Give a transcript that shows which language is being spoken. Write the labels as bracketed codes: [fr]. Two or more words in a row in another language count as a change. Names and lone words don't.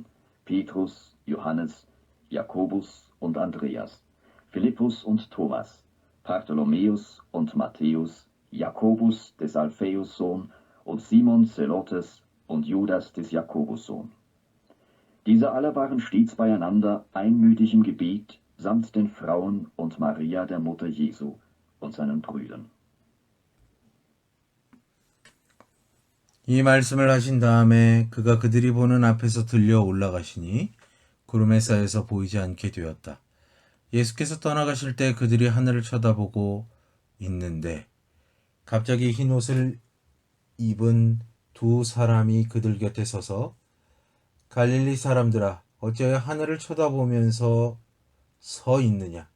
[de] Petrus, Johannes, Jakobus und Andreas, Philippus und Thomas, Bartholomäus und Matthäus, Jakobus des Alphaeus Sohn und Simon Zelotes und Judas des Jakobus Sohn. Diese alle waren stets beieinander, einmütig im Gebet samt den Frauen und Maria der Mutter Jesu und seinen Brüdern. [ko] 이 말씀을 하신 다음에 그가 그들이 보는 앞에서 들려 올라가시니 구름에 쌓여서 보이지 않게 되었다. 예수께서 떠나가실 때 그들이 하늘을 쳐다보고 있는데 갑자기 흰 옷을 입은 두 사람이 그들 곁에 서서 갈릴리 사람들아 어찌하여 하늘을 쳐다보면서 서 있느냐?